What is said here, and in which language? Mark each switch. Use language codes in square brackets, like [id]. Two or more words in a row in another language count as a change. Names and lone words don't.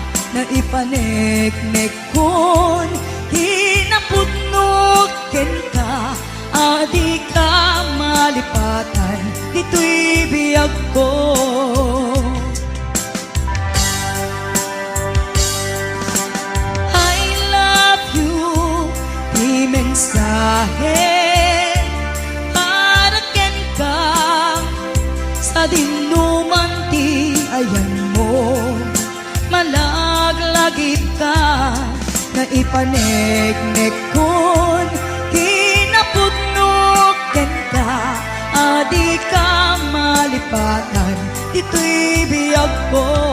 [ilo] na ipaneknek kon hinapudnog ken ka adi ka malipatan dito'y biyag ko. [en] I love you, [ilo] di mensahe para ken ka sa dinuman ti ayan mo. Malaglagit ka na ipaneknek kon hinapudnog ken ka adi ka malipatan dito'y biyag ko.